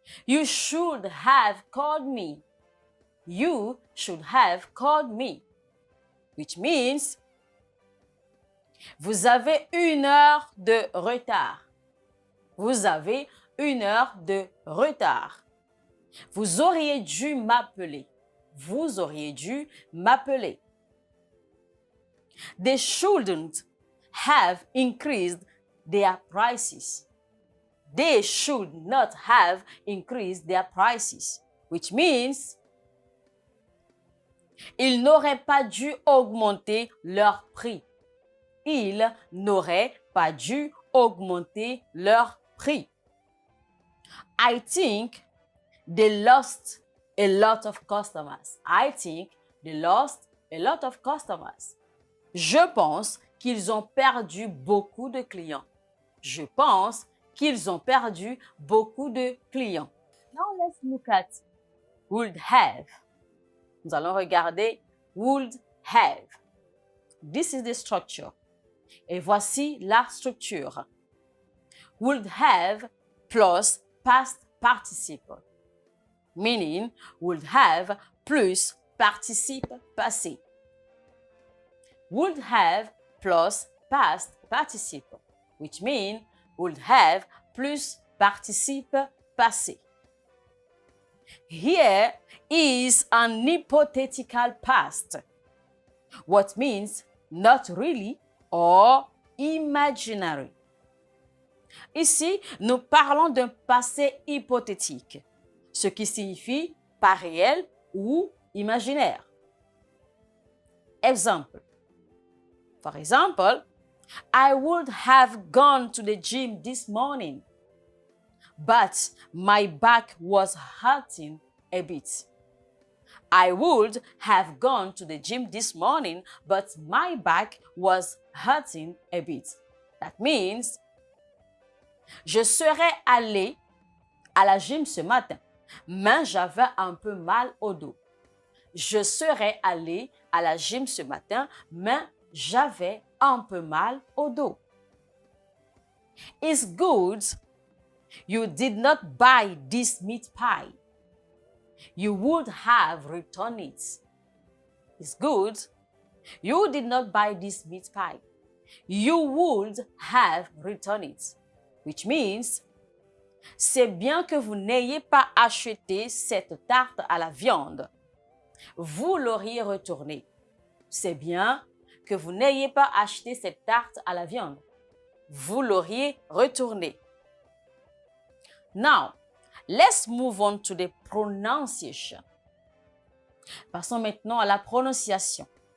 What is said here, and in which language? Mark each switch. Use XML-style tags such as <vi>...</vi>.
<en>You should have called me. You should have called me. Which means,</en> <fr>vous avez 1 heure de retard. Vous avez 1 heure de retard. Vous auriez dû m'appeler. Vous auriez dû m'appeler.</fr> <en>They shouldn't have increased their prices. They should not have increased their prices, which means</en> <fr>ils n'auraient pas dû augmenter leur prix. Ils n'auraient pas dû augmenter leur prix.</fr> <en>I think they lost a lot of customers. I think they lost a lot of customers.</en> <fr>Je pense qu'ils ont perdu beaucoup de clients. Je pense qu'ils ont perdu beaucoup de clients.</fr> <en>Now let's look at would have.</en> <fr>Nous allons regarder</fr> <en>would have. This is the structure.</en> <fr>Et voici la structure.</fr> <en>Would have plus past participle. Meaning would have plus participe passé. Would have plus past participle, which means would have plus participe passé. Here is an hypothetical past, what means not really or imaginary.</en> <fr>Ici, nous parlons d'un passé hypothétique, ce qui signifie pas réel ou imaginaire. Exemple.</fr> <en>For example, I would have gone to the gym this morning, but my back was hurting a bit. I would have gone to the gym this morning, but my back was hurting a bit. That means,</en> <fr>je serais allé à la gym ce matin, mais j'avais un peu mal au dos. Je serais allé à la gym ce matin, mais j'avais un peu mal au dos.</fr> <en>It's good you did not buy this meat pie. You would have returned it. It's good you did not buy this meat pie. You would have returned it. Which means,</en> <fr>c'est bien que vous n'ayez pas acheté cette tarte à la viande. Vous l'auriez retournée. C'est bien que vous n'ayez pas acheté cette tarte à la viande. Vous l'auriez retournée.</fr> <en>Now, let's move on to the pronunciation.</en> <fr>Passons maintenant à la prononciation.</fr>